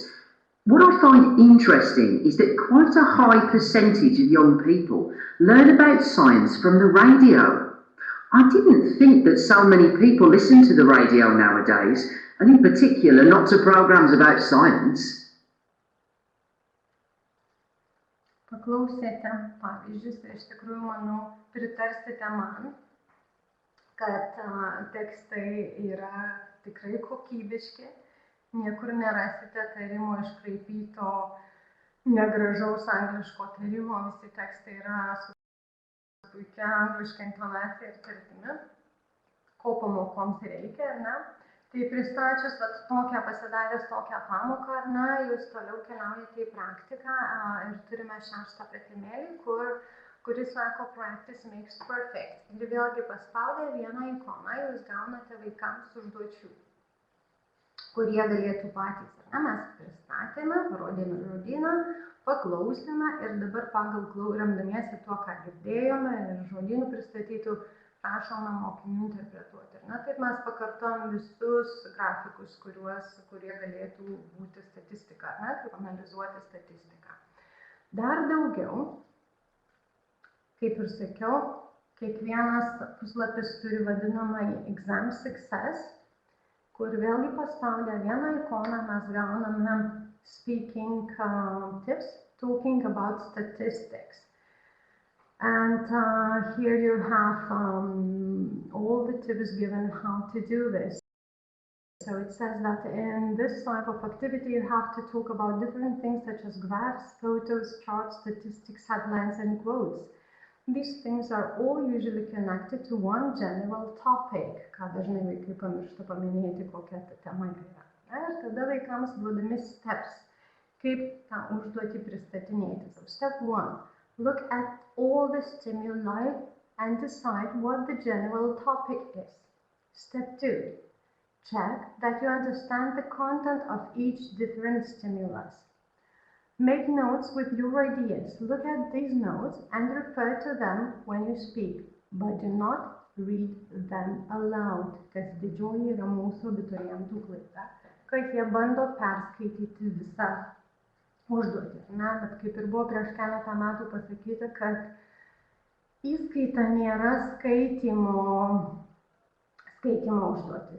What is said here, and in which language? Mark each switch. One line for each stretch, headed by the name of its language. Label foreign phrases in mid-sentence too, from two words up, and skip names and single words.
English: What I find interesting is that quite a high percentage of young people learn about science from the radio. I didn't think that so many people listen to the radio nowadays, and in particular not to programs about science.
Lithuanian: Paklausėte pavyzdžius ir iš tikrųjų, manau, pritarsite man, kad tekstai yra tikrai kokybiški, niekur nerasite tarimo iškraipyto, negražaus angliško tarimo, visi tekstai yra su puikia angliška intonacija ir tartimi, ko pamokoms reikia, ar ne? Tai pristačius tokią, pasidaręs tokią pamoką, ar ne, jūs toliau keliaujate į praktiką ir turime 6 pratimėlį, kuris sako
English: practice makes perfect.
Lithuanian: Ir vėlgi paspaudę vieną ikoną, jūs gaunate vaikams užduočių, kurie galėtų patys, ar ne, mes pristatėme, parodėme žodyną, paklausėme ir dabar pagal remdamiesi tuo, ką girdėjome ir žodynų pristatytų, prašome mokinių interpretuoti. Na, taip mes pakartojam visus grafikus, kurie galėtų būti statistika, ne, kaip analizuoti statistiką. Dar daugiau, kaip ir sakiau, kiekvienas puslapis turi vadinamąjį
English: exam success,
Lithuanian: kur vėlgi paspaudę vieną ikoną mes gauname
English: speaking tips, talking about statistics. And here you have all the tips given how to do this. So it says that in this type of activity you have to talk about different things such as graphs, photos, charts, statistics, headlines and quotes. These things are all usually connected to one general topic,
Lithuanian: ką dažnai vaikai pamiršta paminėti, kokia ta tema yra. Ir tada vaikams duodami steps, kaip tą užduotį pristatinėti.
English: So step 1. Look at all the stimuli and decide what the general topic is. Step 2. Check that you understand the content of each different stimulus. Make notes with your ideas. Look at these notes and refer to them when you speak, but do not read them aloud,
Lithuanian: kas didžioji yra mūsų abiturientų klaida, kad jie bando perskaityti visą užduotį. Na, bet kaip ir buvo prieš keletą metų pasakyta, kad įskaita nėra skaitymo užduotis.